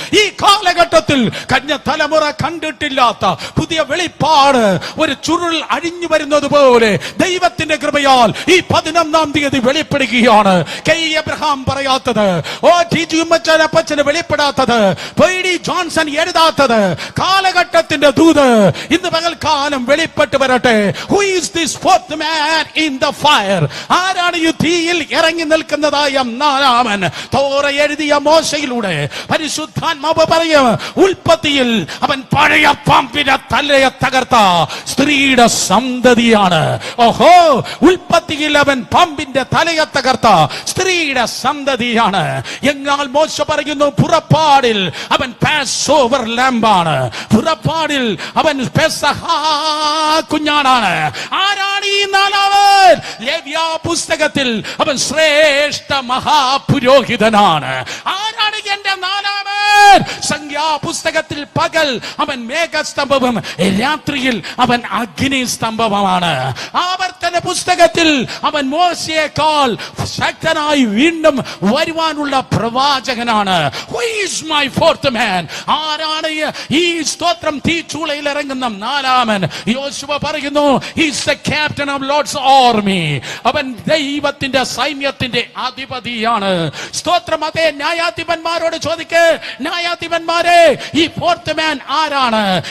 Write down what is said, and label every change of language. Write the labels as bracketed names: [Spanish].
[Malayalam] ഈ കാലഘട്ടത്തിൽ കഴിഞ്ഞ തലമുറ കണ്ടിട്ടില്ലാത്ത പുതിയ വെളിപ്പാട് ഒരു ചുരുൾ അഴിഞ്ഞു വരുന്നത് പോലെ ദൈവത്തിന്റെ കൃപയാൽ ഈ 11-ാം തീയതി വെളിപ്പെടുകയാണ്. കെ എബ്രഹാം പറയാത്തത്, ഓ T G Ummachan വെളിപ്പെടാത്തത്, P Johnson എഴുതാത്തത്, കാലഘട്ടത്തിന്റെ ദൂത് ഇന്ന് പകൽക്കാലം വെളിപ്പെട്ട് വരട്ടെ. [English] Who is this fourth man in the fire? [Malayalam] ആരാണ് ഈ തീയിൽ ഇറങ്ങി നിൽക്കുന്നതായ നാലാമൻ? തോറ എഴുതിയ മോശയിലൂടെ പരിശുദ്ധാത്മാവ് പറയും, ഉൽപ്പത്തിയിൽ അവൻ പഴയ പാമ്പിന്റെ തലയെ തകർത്ത സ്ത്രീയുടെ സന്തതിയാണ്. ഓഹോ, ഉൽപ്പത്തിയിൽ അവൻ പാമ്പിന്റെ തലയെ തകർത്ത സ്ത്രീയുടെ സന്തതിയാണ്. എന്നാൽ മോശ പറയുന്നു, പുറപ്പാടിൽ അവൻ പാസ്ഓവർ ലാംബാണ്. പുറപ്പാടിൽ അവൻ പെസഹ കുഞ്ഞാടാണ്. ആരാണ് ഈ നാലാമൻ? ലേവ്യ പുസ്തകത്തിൽ അവൻ ശ്രേഷ്ഠ മഹാപുരോഹിതനാണ്. ആരാണ് എന്റെ നാലാമൻ? സംഖ്യാപുസ്തകത്തിൽ പകൽ അവൻ മേഘസ്തംഭവും രാത്രിയിൽ അവൻ അഗ്നിസ്തംഭവുമാണ്. ആവർത്തന പുസ്തകത്തിൽ അവൻ മോശയേക്കാൾ ശക്തനായി വീണ്ടും വരുവാനുള്ള പ്രവാചകനാണ്. [English] Who is my fourth man? [Malayalam] ആരാണ് ഈ സ്തോത്രം തീച്ചൂളയിൽ ഇറങ്ങുന്ന നാലാമൻ? യോശുവ പറയുന്നു, [English] he is the captain of Lord's army. [Malayalam] അവൻ ദൈവത്തിന്റെ സൈന്യത്തിന്റെ അധിപതിയാണ്. സ്തോത്രം. അതേ, ന്യായാധിപന്മാരോട് ചോദിക്കേ, ന്യായാധിപന്മാരെ, ഈ ഫോർത്ത് മാൻ ആരാണ്?